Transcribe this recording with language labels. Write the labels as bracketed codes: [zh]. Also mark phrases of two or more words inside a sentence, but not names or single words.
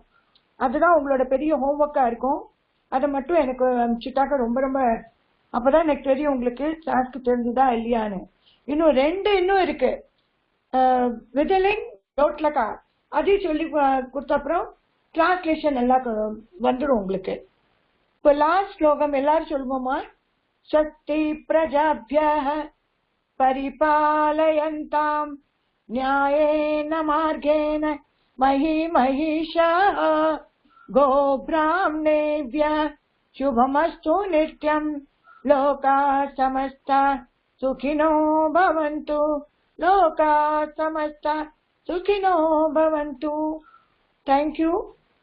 [ta] அதுதான் உங்களோட பெரிய ஹோம்ஒர்க்கா இருக்கும். அதை மட்டும் எனக்கு அனுப்பிச்சுட்டாக்க ரொம்ப ரொம்ப அப்பதான் எனக்கு தெரியும் உங்களுக்கு சான்ஸ்க்கு தெரிஞ்சுதா இல்லையான்னு. இன்னும் இன்னும் இருக்கு. விதலிங் டோட்லக்கா அதையும் சொல்லி கொடுத்த அப்புறம் டிரான்ஸ்லேஷன் எல்லாம் வந்துடும் உங்களுக்கு. இப்போ லாஸ்ட் ஸ்லோகம் எல்லாரும் சொல்லுவோமா? [sa] शक्ति प्रजाभियः परिपालयन्ताम् न्यायेन मार्गेण महीमहीषाः गोब्राह्मणेभ्यः शुभमस्तु नित्यम् लोकाः समस्ता सुखिनो भवन्तु लोकाः समस्ता सुखिनो भवन्तु. [en] Thank you.